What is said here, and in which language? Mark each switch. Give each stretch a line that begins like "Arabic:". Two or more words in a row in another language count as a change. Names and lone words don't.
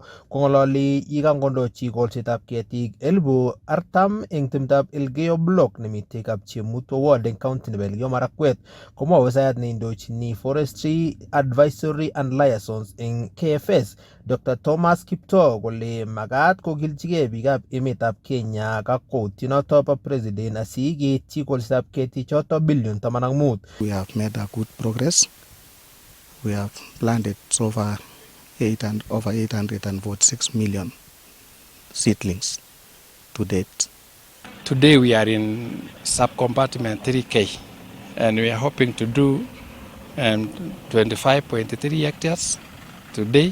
Kalenjin: Kong'ololi yikangondochi kolsetab ketik 40,000 eng timtab Elgeyo Block nemitei Kapchemutwo ward eng county nebo Elgeyo Marakwet, komwa ofisayat neindochini Forestry Advisory and Liaisons eng KFS Dr. Thomas Kiptoo kole magat kokilchigei biikab emetab Kenya ak kakwoutienoto bo president asikeityi kolsetab ketichoto bilion 15.
English: We have made a good progress. We have planted so far over 846 million seedlings to date. Today we are in subcompartment 3K and we are hoping to do 25.3 hectares today.